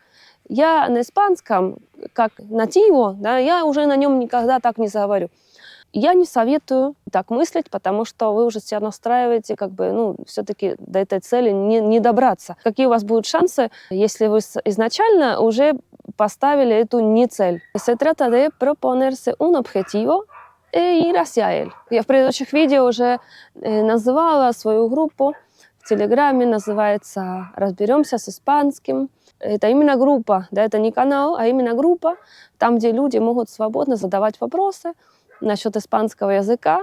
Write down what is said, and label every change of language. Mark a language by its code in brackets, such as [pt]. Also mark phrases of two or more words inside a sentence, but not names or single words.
[ru] Я на испанском, как нативо, да, я уже на нем никогда так не заговорю. Я не советую так мыслить, потому что вы уже себя настраиваете, все-таки до этой цели не добраться. Какие у вас будут шансы, если вы изначально уже поставили эту не цель? [es] Se trata de proponerse un objetivo e ir hacia él. [ru] Я в предыдущих видео уже называла свою группу в Телеграме, называется «Разберемся с испанским». Это именно группа, да, это не канал, а именно группа, там, где люди могут свободно задавать вопросы насчет испанского языка.